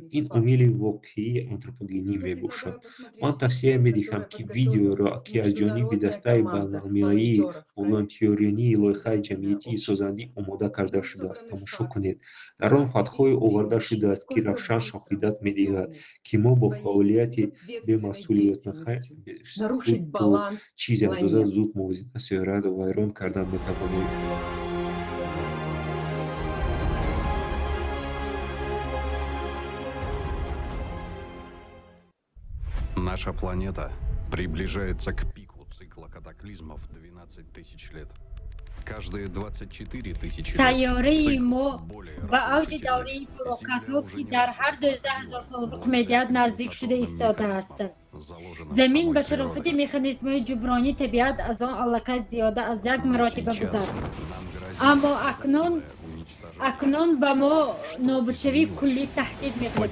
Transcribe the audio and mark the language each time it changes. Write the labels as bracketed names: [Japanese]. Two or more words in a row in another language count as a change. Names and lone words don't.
[Tajik] Ин омили воқеии антропогенӣ мебошад. Ман тавсия медиҳам, ки видеоро, ки аз ҷониби дастаи байналмилалии волонтёринии лоиҳаи ҷамъиятии созандӣ омода карда шудааст, тамошо кунед. Дар он фактҳое оварда шудааст, ки равшан шоҳидат медиҳад, ки мо бо фаъолияти бемасъулиятона худ то чизи андоза зуд мувозинат сайёраро вайрон карда метавонем. [Russian] Наша планета приближается к пику цикла катаклизмов 12 тысяч лет. Каждые 24 тысячи лет [Tajik] сайёраи мо ба авҷи давраи фалокатҳо, ки дар ҳар 12,000 сол рух медиҳад, наздик шуда истодааст. замин ба шарофати механизмҳои ҷубронии табиат аз он аллакай зиёда аз як маротиба гузашт. Аммо акнун ба мо нобудшавии куллӣ таҳдид мекунад.